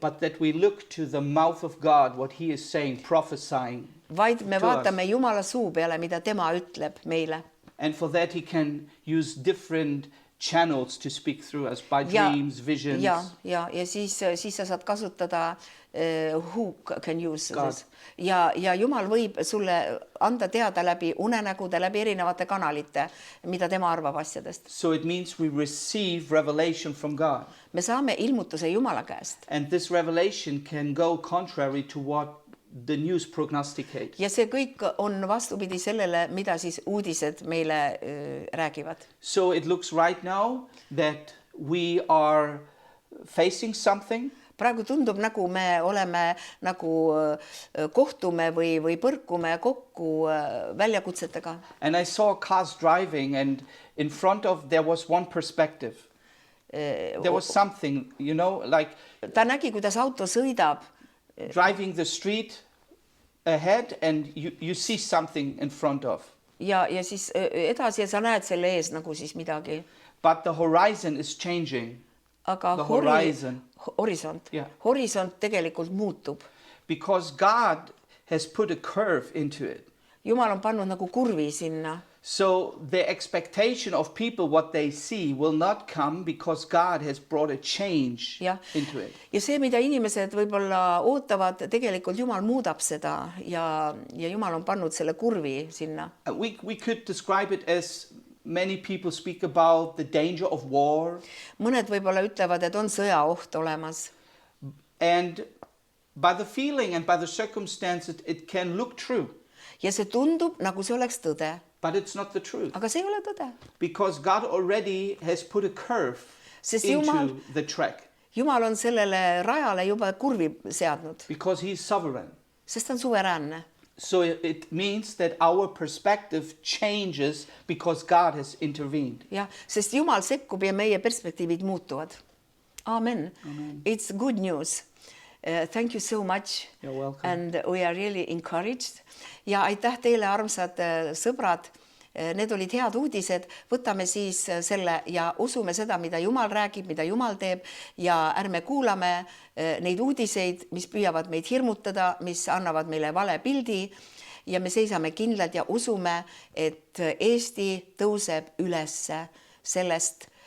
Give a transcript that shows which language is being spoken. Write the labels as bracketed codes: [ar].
[en] But that we look to the mouth of God, what he is saying, prophesying. [et] Vaid me vaatame Jumala suu peale, mida tema ütleb meile. [en] And for that he can use different channels to speak through us by dreams, visions. [et] Ja siis sa saad kasutada [en] who can use this. [et] Ja Jumal võib sulle anda teada läbi unenägude, läbi erinevate kanalite, mida tema arvab asjadest. [en] So it means we receive revelation from God. [et] Me saame ilmutuse Jumala käest. [en] And this revelation can go contrary to what the news prognosticates. [et] Ja see kõik on vastupidi sellele, mida siis uudised meile räägivad. [en] So it looks right now that we are facing something. [et] Praegu tundub, nagu me oleme, nagu kohtume või põrkume kokku väljakutsetega. [en] And I saw cars driving and in front of there was one perspective. There was something, you know, like [et] ta nägi, kuidas auto sõidab. [en] Driving the street ahead and you see something in front of. [et] Ja siis edasi ja sa näed selle ees nagu siis midagi. [en] But the horizon is changing. [et] Aga horisont. Yeah. Horisont tegelikult muutub. [en] Because God has put a curve into it. [et] Jumal on pannud nagu kurvi sinna. [en] So the expectation of people what they see will not come because God has brought a change into it. [et] Ja see, mida inimesed võib-olla ootavad, tegelikult Jumal muudab seda ja Jumal on pannud selle kurvi sinna. [en] We could describe it as many people speak about the danger of war. [et] Mõned võib-olla ütlevad, et on sõjaoht olemas. [en] And by the feeling and by the circumstances it can look true. [et] Ja see tundub, nagu see oleks tõde. [en] But it's not the truth. [et] Aga see ei ole tõde. [en] Because God already has put a curve into the track. [et] Jumal on sellele rajale juba kurvi seadnud. [en] Because he is sovereign. [et] Sest ta on suveräänne. [en] So it means that our perspective changes because God has intervened. [et] Ja, sest Jumal sekkub ja meie perspektiivid muutuvad. Amen. [en] It's good news. Thank you so much. You're welcome. And we are really encouraged. [et] Ja aitäh teile, armsad sõbrad. Need olid head uudised. Võtame siis selle ja usume seda, mida Jumal räägib, mida Jumal teeb ja ärme kuulame neid uudiseid, mis püüavad meid hirmutada, mis annavad meile vale pildi ja me seisame kindlad ja usume, et Eesti tõuseb ülesse sellest